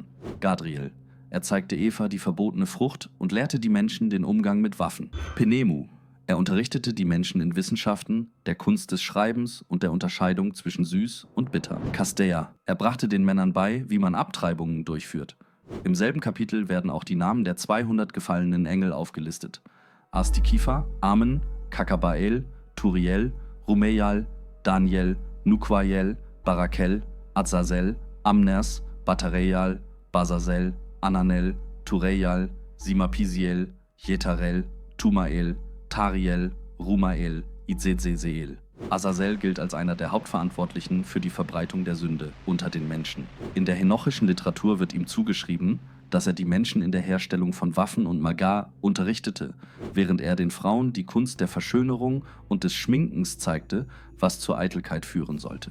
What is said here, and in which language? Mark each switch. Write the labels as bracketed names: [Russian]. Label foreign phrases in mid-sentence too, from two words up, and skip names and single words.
[German] Gadriel, er zeigte Eva die verbotene Frucht und lehrte die Menschen den Umgang mit Waffen. Penemu, er unterrichtete die Menschen in Wissenschaften, der Kunst des Schreibens und der Unterscheidung zwischen süß und bitter. Kastea, er brachte den Männern bei, wie man Abtreibungen durchführt. Im selben Kapitel werden auch die Namen der 200 gefallenen Engel aufgelistet. Astikifa, Amen, Kakabael, Turiel, Rumeyal, Daniel, Nuquayel, Barakel, Azazel, Amners, Batareyal, Bazazel, Ananel, Tureyal, Simapisiel, Jetarel, Tumael, Tariel, Rumael, Itzezeseel. Azazel gilt als einer der Hauptverantwortlichen für die Verbreitung der Sünde unter den Menschen. In der henochischen Literatur wird ihm zugeschrieben, dass er die Menschen in der Herstellung von Waffen und Magar unterrichtete, während er den Frauen die Kunst der Verschönerung und des Schminkens zeigte, was zur Eitelkeit führen sollte.